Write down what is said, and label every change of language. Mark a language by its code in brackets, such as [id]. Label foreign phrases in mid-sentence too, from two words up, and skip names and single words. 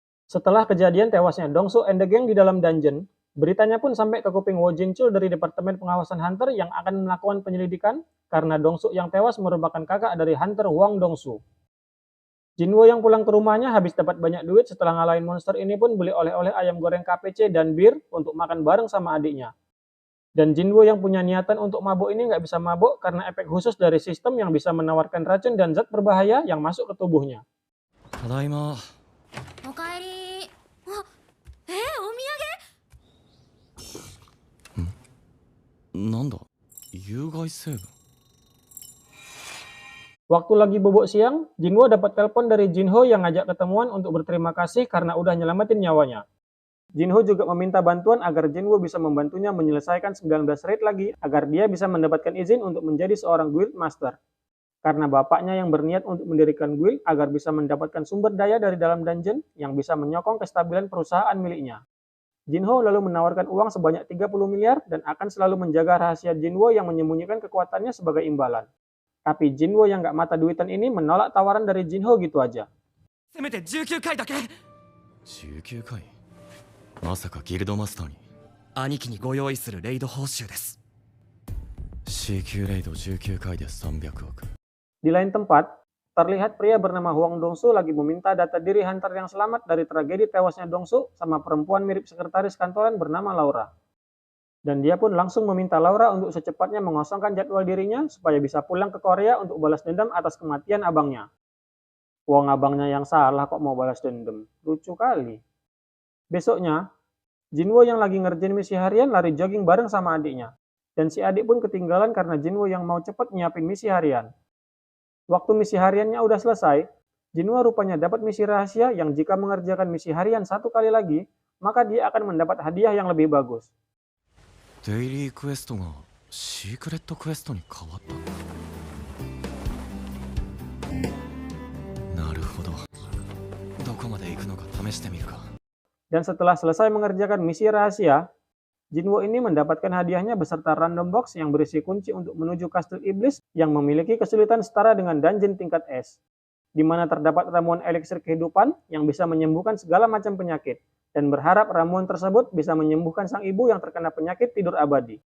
[id] Setelah kejadian tewasnya Dongsu and the Gang di dalam dungeon, beritanya pun sampai ke kuping Wo Jinchul dari Departemen Pengawasan Hunter yang akan melakukan penyelidikan karena Dongsu yang tewas merupakan kakak dari Hunter Wang Dongsu. Jinwo yang pulang ke rumahnya habis dapat banyak duit setelah ngalahin monster ini pun beli oleh-oleh ayam goreng KPC dan bir untuk makan bareng sama adiknya. Dan Jinwo yang punya niatan untuk mabuk ini nggak bisa mabuk karena efek khusus dari sistem yang bisa menawarkan racun dan zat berbahaya yang masuk ke tubuhnya. [ja] ただいま。おかえり。あ、おなんだ、有害成分。 [id] Waktu lagi bobok siang, Jinwo dapat telepon dari Jinho yang ngajak ketemuan untuk berterima kasih karena udah nyelamatin nyawanya. Jinho juga meminta bantuan agar Jinwo bisa membantunya menyelesaikan 19 raid lagi agar dia bisa mendapatkan izin untuk menjadi seorang [en] guild master. [id] Karena bapaknya yang berniat untuk mendirikan guild agar bisa mendapatkan sumber daya dari dalam dungeon yang bisa menyokong kestabilan perusahaan miliknya. Jinho lalu menawarkan uang sebanyak 30 miliar dan akan selalu menjaga rahasia Jinwo yang menyembunyikan kekuatannya sebagai imbalan. Tapi Jinwo yang gak mata duitan ini menolak tawaran dari Jinho gitu aja. [ja] せめて19回だけ。19回。まさかギルドマスターに。兄貴にご用意するレイド報酬です。C級レイド19回で300億。 [id] Di lain tempat, terlihat pria bernama Huang Dongsu lagi meminta data diri hunter yang selamat dari tragedi tewasnya Dongsu sama perempuan mirip sekretaris kantoran bernama Laura. Dan dia pun langsung meminta Laura untuk secepatnya mengosongkan jadwal dirinya supaya bisa pulang ke Korea untuk balas dendam atas kematian abangnya. Wong abangnya yang salah kok mau balas dendam. Lucu kali. Besoknya, Jinwo yang lagi ngerjain misi harian lari jogging bareng sama adiknya. Dan si adik pun ketinggalan karena Jinwo yang mau cepet nyiapin misi harian. Waktu misi hariannya udah selesai, Jinwo rupanya dapat misi rahasia yang jika mengerjakan misi harian satu kali lagi, maka dia akan mendapat hadiah yang lebih bagus. [ja] デイリークエストがシークレットクエストに変わった。なるほど。どこまで行くのか試してみるか。 [id] Dan setelah selesai mengerjakan misi rahasia, Jinwo ini mendapatkan hadiahnya beserta [en] random box [id] yang berisi kunci untuk menuju kastil iblis yang memiliki kesulitan setara dengan dungeon tingkat es, di mana terdapat ramuan eliksir kehidupan yang bisa menyembuhkan segala macam penyakit, dan berharap ramuan tersebut bisa menyembuhkan sang ibu yang terkena penyakit tidur abadi.